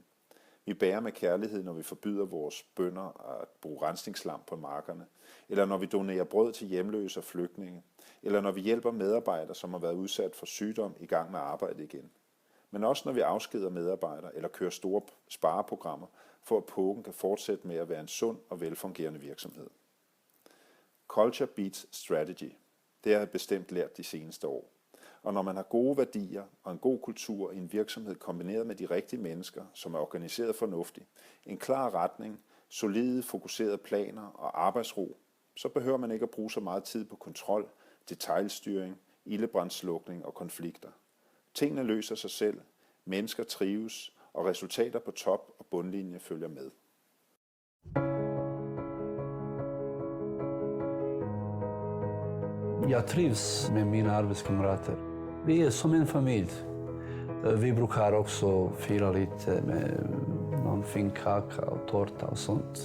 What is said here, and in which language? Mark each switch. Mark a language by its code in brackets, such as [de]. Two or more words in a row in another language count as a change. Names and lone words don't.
[da] Vi bærer med kærlighed, når vi forbyder vores bønder at bruge rensningslam på markerne, eller når vi donerer brød til hjemløse og flygtninge, eller når vi hjælper medarbejdere, som har været udsat for sygdom, i gang med at arbejde igen. Men også når vi afskeder medarbejdere eller kører store spareprogrammer, for at Pogen kan fortsætte med at være en sund og velfungerende virksomhed. [en] Culture beats strategy. [da] Det har jeg bestemt lært de seneste år. Og når man har gode værdier og en god kultur i en virksomhed kombineret med de rigtige mennesker, som er organiseret fornuftigt, en klar retning, solide, fokuserede planer og arbejdsro, så behøver man ikke at bruge så meget tid på kontrol, detailstyring, ildebrandslukning og konflikter. Tingene løser sig selv, mennesker trives, og resultater på top- og bundlinje følger med. [sv] Jag trivs med mina arbetskamrater. Vi är som en familj. Vi brukar också fira lite med någon fin kaka och tårta och sånt.